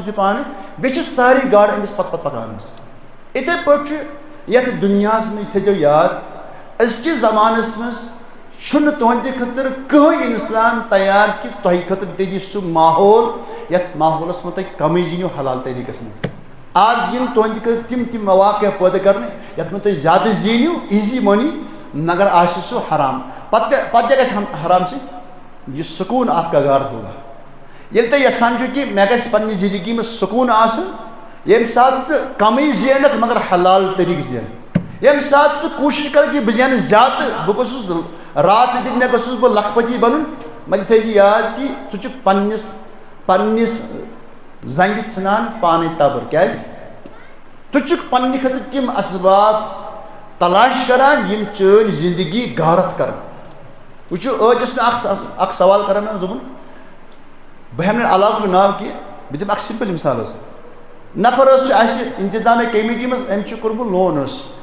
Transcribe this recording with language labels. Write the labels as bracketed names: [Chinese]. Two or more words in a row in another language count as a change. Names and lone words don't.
[Kashmiri] تہِ پانہٕ بیٚیہِ چھِ سارے گاڈٕ أمِس پَتہٕ پَکان حظ یِتھَے پٲٹھۍ چھُ یَتھ دُنیاہَس منٛز تھٲیزیو یاد أزکِس زمانَس منٛز چھُنہٕ تُہنٛدِ خٲطرٕ کٕہٕنۍ اِنسان تیار کہِ تۄہہِ خٲطرٕ دِیہِ سُہ ماحول یَتھ ماحولَس منٛز تۄہہِ کَمٕے زیٖنِو حلال طریٖقَس منٛز آز یِن تُہنٛدِ خٲطرٕ تِم مواقع پٲدٕ کرنہٕ یَتھ منٛز تُہۍ زیادٕ زیٖنِو [English] easy money [Kashmiri] مگر آسہِ سُہ حرام پتہٕ کیٛاہ گژھِ حرام سۭتۍ یہِ سکوٗن [Urdu] آپ کا گھر ہوگا [Kashmiri] ییٚلہِ تُہۍ یژھان چھِو کہِ مےٚ گژھِ پنٛنہِ زندگی منٛز سکوٗن آسُن ییٚمہِ ساتہٕ ژٕ کَمٕے زینکھ مگر حلال طریٖقہٕ زینکھ ییٚمہِ ساتہٕ ژٕ کوٗشِش کَرکھ کہِ بہٕ زینہٕ زیادٕ بہٕ گوٚژھُس رات دِن مےٚ گوٚژھُس بہٕ لکھ پٔتی بَنُن وۄنۍ تھٲیزِ یاد کہِ ژٕ چھُکھ پنٛنِس زنٛگہِ ژھٕنان پانَے تبر کیٛازِ ژٕ چھُکھ پنٛنہِ خٲطرٕ تِم اسباب تلاش کران یِم چٲنۍ زندگی غارت کران وٕچھِو ٲدۍ اوس مےٚ اکھ سوال کران حظ دوٚپُن بہٕ ہٮ۪مہٕ نہٕ علاقُک ناو کینٛہہ بہٕ دِمہٕ اکھ سمپل مِثال حظ نفر حظ چھُ اَسہِ اِنتظامیہ کمیٹی منٛز أمۍ چھُ کوٚرمُت لون حظ